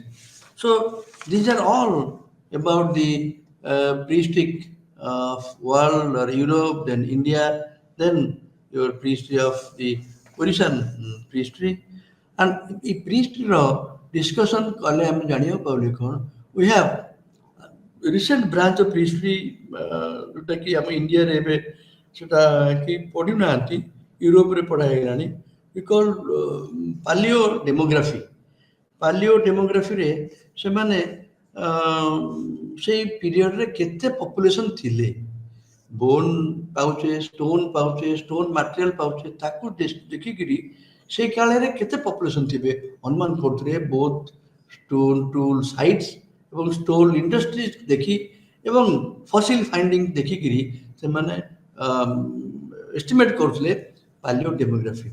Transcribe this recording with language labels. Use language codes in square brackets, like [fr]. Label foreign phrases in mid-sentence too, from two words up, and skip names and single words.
[en] So these are all about the prehistoric of world or Europe, then India, then your prehistory of the Orishan prehistory. And the prehistory discussion [or] କାଳେ ଆମେ ଜାଣିବାକୁ ପାଇଲେ କ'ଣ, [en] we have recent branch of history [or] ଯୋଉଟାକି ଆମ ଇଣ୍ଡିଆରେ ଏବେ ସେଟା କି ପଢୁନାହାନ୍ତି, ୟୁରୋପରେ ପଢା ହେଇଗଲାଣି, [en] we call paleo demography. paleo demography [or] ସେମାନେ ସେଇ ପିରିୟଡ଼ରେ କେତେ ପପୁଲେସନ୍ ଥିଲେ, ବୋନ୍ ପାଉଛେ, ଷ୍ଟୋନ୍ ପାଉଛେ, [en] stone material [or] ପାଉଛେ, ତାକୁ ଦେଖିକିରି ସେଇ କାଳରେ କେତେ ପପୁଲେସନ୍ ଥିବେ ଅନୁମାନ କରୁଥିଲେ, [en] both stone tool sites [or] ଏବଂ [en] stone industries [or] ଦେଖି ଏବଂ [en] fossil findings [or] ଦେଖିକିରି ସେମାନେ ଏଷ୍ଟିମେଟ୍ କରୁଥିଲେ [en] paleo demography.